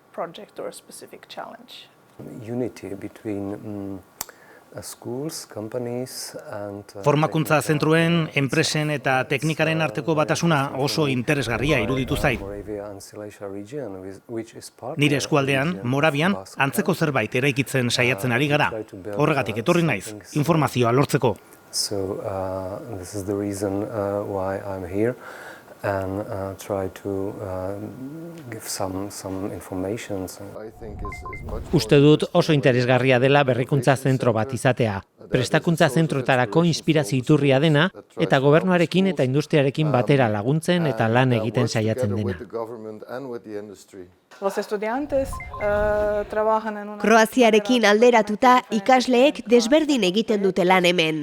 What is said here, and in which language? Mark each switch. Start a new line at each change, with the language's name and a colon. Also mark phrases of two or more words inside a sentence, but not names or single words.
Basque: Formakuntza zentruen, enpresen eta teknikaren arteko batasuna oso interesgarria iruditu zait. Nire eskualdean, Moravian, antzeko zerbait eraikitzen saiatzen ari gara. Horregatik etorri naiz, informazioa lortzeko.
English: And try to give some information.
Basque: Uste dut oso interesgarria dela berrikuntza zentro bat izatea. Prestakuntza zentroetarako inspirazio iturria dena eta gobernuarekin eta industriarekin batera laguntzen eta lan egiten saiatzen dena. Kroaziarekin alderatuta ikasleek desberdin egiten dute lan hemen.